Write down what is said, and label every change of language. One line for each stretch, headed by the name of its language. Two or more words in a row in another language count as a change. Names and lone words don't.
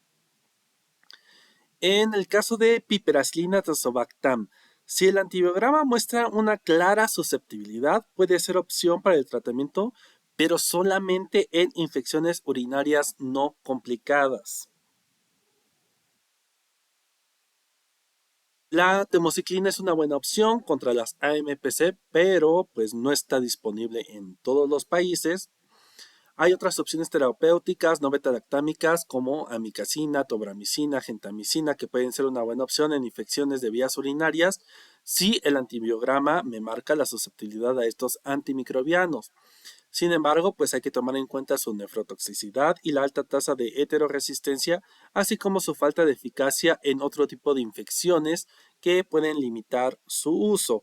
Spanish: En el caso de piperacilina tazobactam, si el antibiograma muestra una clara susceptibilidad, puede ser opción para el tratamiento, pero solamente en infecciones urinarias no complicadas. La temociclina es una buena opción contra las AMPC, pero pues no está disponible en todos los países. Hay otras opciones terapéuticas no beta-lactámicas como amikacina, tobramicina, gentamicina, que pueden ser una buena opción en infecciones de vías urinarias si el antibiograma me marca la susceptibilidad a estos antimicrobianos. Sin embargo, pues hay que tomar en cuenta su nefrotoxicidad y la alta tasa de heteroresistencia, así como su falta de eficacia en otro tipo de infecciones que pueden limitar su uso.